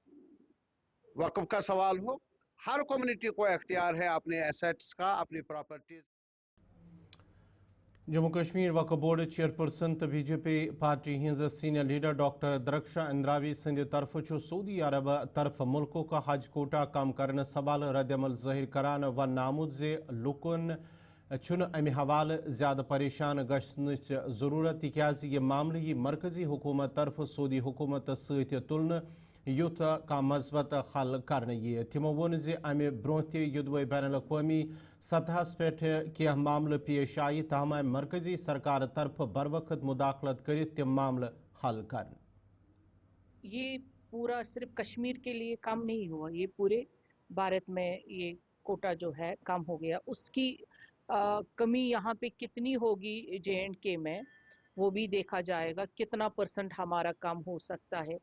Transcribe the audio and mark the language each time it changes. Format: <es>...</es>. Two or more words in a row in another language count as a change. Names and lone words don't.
<ur>وقف کا سوال ہو، ہر کمیونٹی کو اختیار ہے اپنے ایسیٹس کا، اپنی پراپرٹیز.</ur> <ks>جموں کشمیر وقف بورڈ چیئرپرسن تو BJP پارٹی ہز سینئر لیڈر ڈاکٹر درخشا اندراوی سند طرف سعودی عرب طرف</ks> <ur>ملکوں کا حج کوٹا کم کرنے</ur> <ks>سوال رد عمل ظاہر کران ون آمت زِ لکن چھُنہٕ امہِ حوالہٕ زیادٕ پریشان گژھنٕچ ضروٗرت تِکیازِ یہِ معاملہٕ یی مرکزی حکومت طرف سعودی حکومتس سۭتۍ تُلنہٕ یُتھ کانٛہہ مثبت حل کرنہٕ یِیہِ. تِمو ووٚن زِ امہِ برٛونٛہہ تہِ یوٚدوے بین الاقوٲمی سطحس پٮ۪ٹھ کینٛہہ معاملہٕ پیش آیہِ تاہم آیہِ مرکزی سرکار طرفہٕ بروقت مداخلت کٔرِتھ تِم معاملہٕ حل کرنہٕ.</ks> <ur>یہ پورا صرف کشمیر کے لیے کام نہیں ہوا، یہ پورے بھارت میں یہ کوٹا جو ہے کم ہو گیا. اس کی کمی یہاں پہ کتنی ہوگی JNK میں وہ بھی دیکھا جائے گا، کتنا % ہمارا کم ہو سکتا ہے.</ur>